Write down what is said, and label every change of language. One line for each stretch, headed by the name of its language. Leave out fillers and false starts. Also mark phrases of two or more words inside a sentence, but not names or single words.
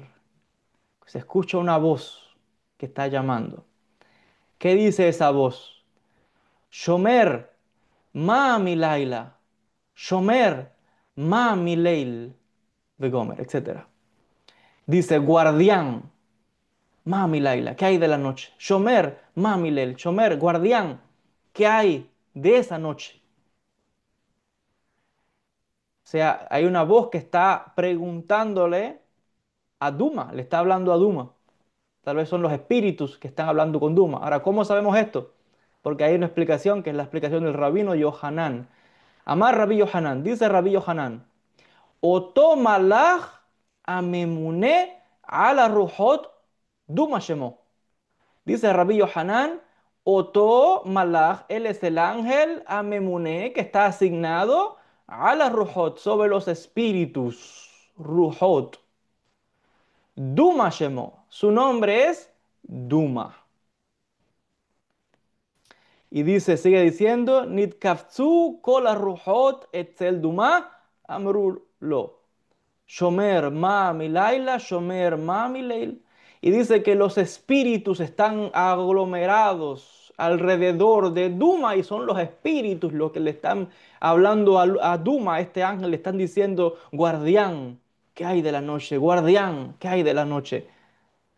Spanish: Se escucha una voz que está llamando. ¿Qué dice esa voz?
Hebrew: שומר, מה מלילה. Shomer, מה מליל. Begomer,
Spanish: etc. Dice guardián,
Hebrew: מה מלילה.
Spanish: ¿Qué hay de la noche?
Hebrew: שומר, מה מליל. שומר,
Spanish: guardián. ¿Qué hay de esa noche? O sea, hay una voz que está preguntándole a Duma, le está hablando a Duma. Tal vez son los espíritus que están hablando con Duma. Ahora, ¿cómo sabemos esto? Porque hay una explicación que es la explicación del rabino Yohanan.
Hebrew: אמר רבי יוחנן,
Spanish: dice Rabbi Yohanan,
Hebrew: אותו מלאך הממונה על רוחות דומה שמו.
Spanish: Dice Rabbi Yohanan,
Hebrew: אותו מלאך,
Spanish: él es el ángel amemune que está asignado a la ruhot, sobre los espíritus.
Hebrew: רוחות. דומה שמו.
Spanish: Su nombre es Duma. Y dice, sigue diciendo,
Hebrew: נתקבצו כל רוחות אצל דומה אמרו לו. שומר מה מלילה, שומר מה מליל.
Spanish: Y dice que los espíritus están aglomerados alrededor de Duma y son los espíritus los que le están hablando a Duma, a este ángel, le están diciendo, guardián, ¿qué hay de la noche? Guardián, ¿qué hay de la noche? Etcétera.